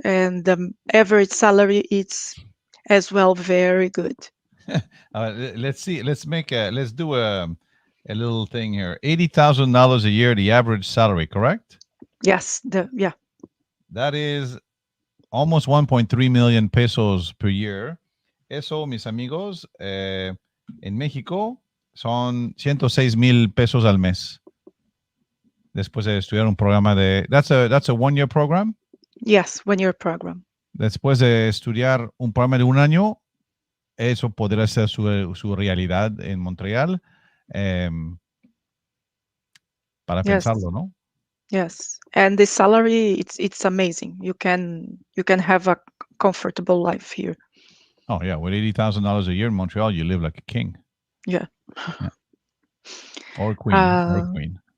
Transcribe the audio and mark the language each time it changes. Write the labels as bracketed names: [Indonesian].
[English] And the average salary is as well very good. Let's see. Let's do a little thing here. $80,000 a year, the average salary, correct? Yes, yeah. That is almost 1.3 million pesos per year. [Spanish] Eso, mis amigos, en México son 106,000 pesos al mes. Después de estudiar un programa de... [English] That's a one-year program? Yes, one-year program. [Spanish] Después de estudiar un programa de un año, eso podría ser su realidad en Montreal. Para pensarlo, ¿no? [English] Yes, and the salary, it's amazing. You can have a comfortable life here. Oh yeah, with $80,000 a year in Montreal, you live like a king. Yeah. Or queen.